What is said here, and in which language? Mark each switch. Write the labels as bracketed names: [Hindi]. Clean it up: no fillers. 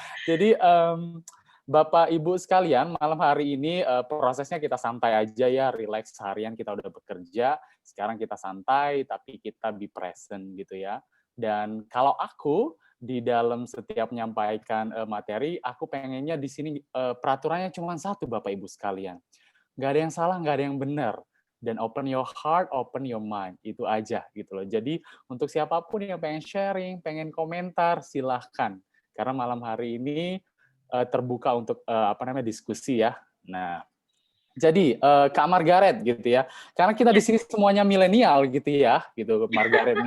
[Indonesian] Jadi Bapak Ibu sekalian, malam hari ini prosesnya kita santai aja ya, relax, seharian kita udah bekerja, sekarang kita santai tapi kita [English] be present [Indonesian] gitu ya. Dan kalau aku di dalam setiap menyampaikan materi, aku pengennya di sini peraturannya cuma satu Bapak Ibu sekalian. Nggak ada yang salah, nggak ada yang benar. [English] Dan open your heart, open your mind. [Indonesian] Itu aja gitu loh. Jadi untuk siapapun yang pengen sharing, pengen komentar, silahkan. Karena malam hari ini terbuka untuk diskusi ya. Nah, jadi Kak Margaret gitu ya. Karena kita di sini semuanya milenial gitu ya, gitu Margaret.